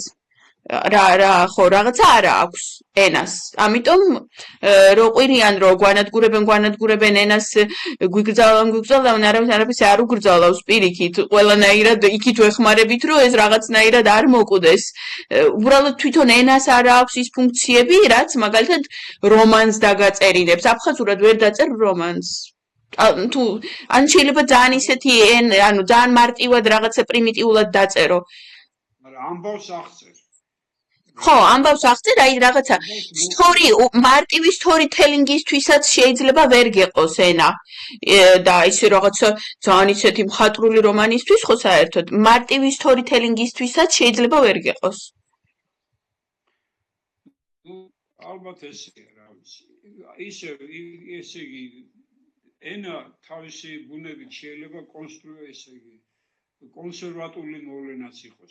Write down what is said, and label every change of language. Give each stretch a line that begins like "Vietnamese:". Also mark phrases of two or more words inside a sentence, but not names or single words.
Georgian: რა ხო რაღაცა არა აქვს ენას ამიტომ რო ყვირიან რომ გვანადგურებენ ენას გვიგრძალავენ არაფერს არ უგრძალავს პირიქით ყველანაირად იქით ვეხმარებით რომ ეს რაღაცნაირად არ მოკვდეს უბრალოდ თვითონ ენას არ აქვს ის ფუნქციები რაც მაგალითად რომანს დაგაწერინებს აფხაზურად ვერ დაწერ რომანს თუ ან შეიძლება ძალიან ისეთი ანუ ძალიან მარტივად რაღაცა პრიმიტიულად დაწერო მაგრამ ამბავს აღწერ. ხო, ამბავს აღწერ, აი რაღაცა მარტივი
English: story telling-ისთვისაც
Georgian: შეიძლება ვერ გეყოს ენა. და ისე რაღაცა ძალიან ისეთი მხატვრული რომანისთვის ხო საერთოდ მარტივი
English: story telling-ისთვისაც
Georgian: შეიძლება ვერ გეყოს. ალბათ ესეა რა ვიცი. ესე იგი ენა თავისი ბუნებით შეიძლება კონსერვატული მოვლენაც იყოს.